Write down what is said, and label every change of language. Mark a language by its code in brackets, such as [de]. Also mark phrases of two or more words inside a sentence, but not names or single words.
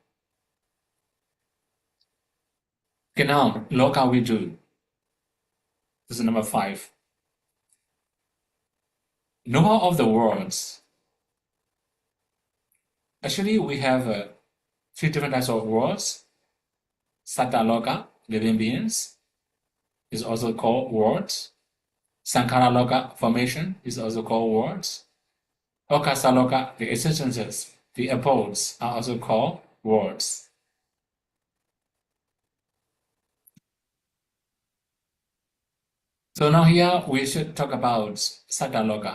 [en] Okay, now look how we do. This is number 5. Knower of the words. Actually, we have 3 different types of words. [pi] Satta loka, [en] living beings, is also called words. [pi] Sankhara loka, [en] formation, is also called words. [pi] Okasa loka, [en] the existences, the abodes, are also called words. So now here we should talk about [pi] Satta loka.